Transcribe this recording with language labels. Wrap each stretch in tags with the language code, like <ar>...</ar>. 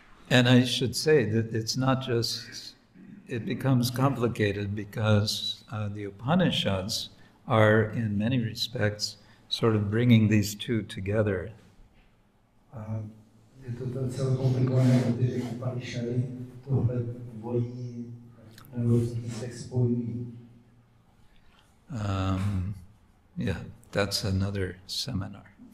<en>And I should say that it's not just it becomes complicated because the Upanishads are, in many respects, sort of bringing these two together.</en> <cs>Je to docela komplikované, protože Upanishady tohle dvojí na různých místech spojují.</cs> <en>Yeah, that's another seminar.</en>